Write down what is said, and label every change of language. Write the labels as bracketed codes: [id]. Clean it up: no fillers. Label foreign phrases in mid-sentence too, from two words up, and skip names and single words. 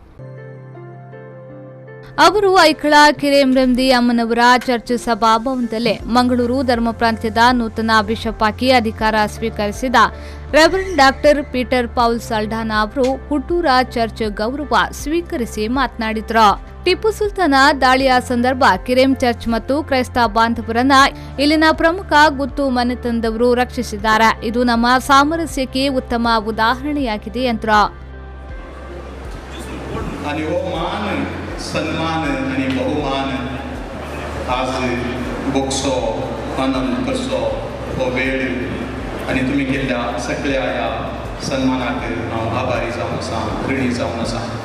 [kn] ಅವರು ಐಕಳ ಕಿರೇಮ್ರೆಂದಿ ಅಮ್ಮನವರ ಚರ್ಚ್ ಸಭಾಭವನದಲ್ಲಿ ಮಂಗಳೂರು ಧರ್ಮ ಪ್ರಾಂತ್ಯದ ನೂತನ ಬಿಷಪ್ ಆಗಿ ಅಧಿಕಾರ ಸ್ವೀಕರಿಸಿದ ರೆವರೆಂಡ್ ಡಾಕ್ಟರ್ ಪೀಟರ್ ಪೌಲ್ ಸಾಲ್ಡಾನಾ ಅವರು ಹುಟ್ಟೂರ ಚರ್ಚ್ ಗೌರವ ಸ್ವೀಕರಿಸಿ ಮಾತನಾಡಿದರು. ಟಿಪ್ಪು ಸುಲ್ತಾನ ದಾಳಿಯ ಸಂದರ್ಭ ಕಿರೇಮ್ ಚರ್ಚ್ ಮತ್ತು ಕ್ರೈಸ್ತ ಬಾಂಧವರನ್ನ ಇಲ್ಲಿನ ಪ್ರಮುಖ ಗುತ್ತು ಮನೆತನದವರು ರಕ್ಷಿಸಿದ್ದಾರೆ. ಇದು ನಮ್ಮ ಸಾಮರಸ್ಯಕ್ಕೆ ಉತ್ತಮ ಉದಾಹರಣೆಯಾಗಿದೆ ಎಂದರು. [kok] सन्मान आणि बहुमान आज भोगसो आनंद करचो हो वेळ आनी तुमी केल्ल्या सगळ्या ह्या सन्मानाक हांव आभारी जावन आसा, ऋणी जावन आसा.